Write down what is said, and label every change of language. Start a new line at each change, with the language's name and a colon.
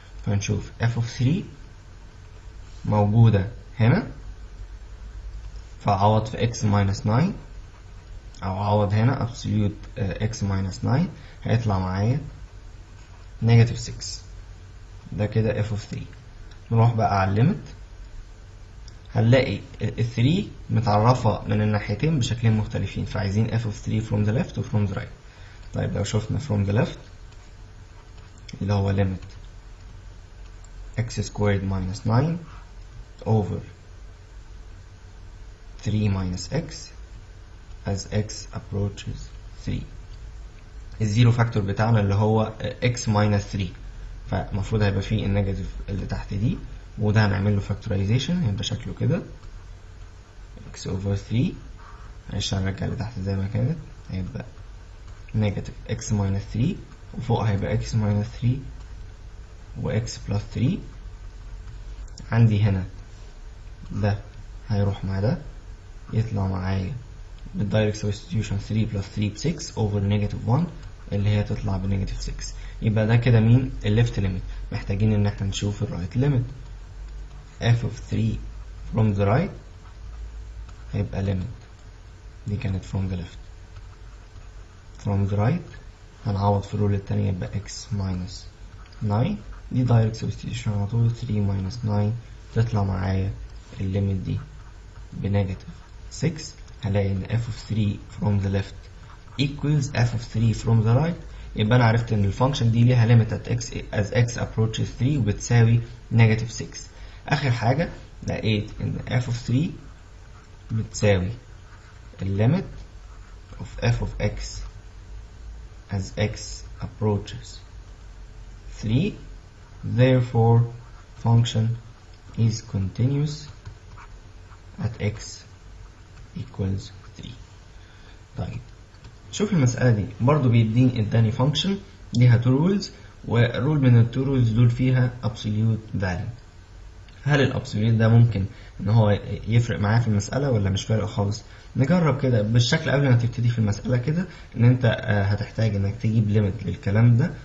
Arabic: فنشوف
English: f of 3
Arabic: موجودة هنا، فأعوض في
English: x minus 9،
Arabic: أو أعوض هنا
English: absolute x minus 9
Arabic: هيطلع معايا
English: negative 6.
Arabic: ده كده f of 3. نروح بقى على الليمت، هنلاقي ال 3 متعرفة من الناحيتين بشكلين مختلفين، فعايزين
English: f of 3 from the left
Arabic: و
English: from the right.
Arabic: طيب لو شفنا
English: from the left
Arabic: اللي هو
English: limit x squared minus 9 over 3 minus x as x approaches 3.
Arabic: الزيرو فاكتور بتاعنا اللي هو
English: x minus 3،
Arabic: فالمفروض هيبقى فيه النيجاتيف اللي تحت دي، وده هنعمل له فاكتورايزيشن هيبقى شكله كده
English: x over 3.
Arabic: معلش هنرجع لتحت زي ما كانت، هيبقى نيجاتيف
English: x minus 3،
Arabic: وفوق هيبقى x minus 3 و
English: x plus 3.
Arabic: عندي هنا ده هيروح مع ده يطلع معايا بالدايركت سبستيوشن 3 plus 3 ب 6
English: over negative 1
Arabic: اللي هي تطلع بنيجاتيف 6. يبقى ده كده مين؟ الليفت ليميت. محتاجين ان احنا نشوف الرايت ليميت.
English: f of 3 from the right
Arabic: هيبقى ليميت، دي كانت
English: from the left. from the right
Arabic: هنعوض في الرول التانية يبقى
English: x minus 9،
Arabic: دي دايركت سبستيوشن على طول 3 minus 9 تطلع معايا الليميت دي بنيجاتيف 6. هلاقي ان
English: f of 3 from the left equals f of 3 from the right.
Arabic: يبقى انا عرفت ان الفانكشن دي ليها
English: limit at x as x approaches 3
Arabic: وبتساوي
English: negative 6.
Arabic: اخر حاجة لقيت ان
English: f of 3
Arabic: بتساوي
English: limit of f of x as x approaches 3. therefore function is continuous at x equals 3.
Arabic: طيب شوف المسألة دي برضو اداني فانكشن ليها تو رولز، والرول من التو رولز دول فيها absolute value. هل الابسوليوت ده ممكن ان هو يفرق معايا في المساله ولا مش فارق خالص؟ نجرب كده بالشكل قبل ما تبتدي في المساله كده، ان انت هتحتاج انك تجيب ليميت للكلام ده.